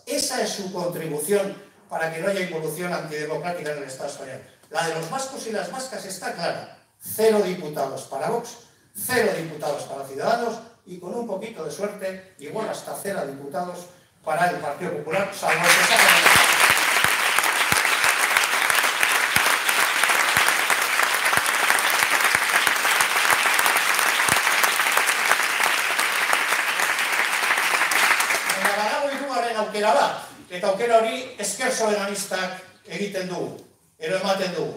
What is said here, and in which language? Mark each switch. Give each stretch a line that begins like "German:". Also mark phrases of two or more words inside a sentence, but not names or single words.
Spanish: Esa es su contribución para que no haya involución antidemocrática en el Estado español. La de los vascos y las vascas está clara. 0 diputados para Vox, 0 diputados para Ciudadanos, y con un poquito de suerte, igual hasta 0 diputados para el Partido Popular, salvo que sea...
Basque: aukera bat, eta aukera hori esker soberanistak egiten dugu, ematen dugu.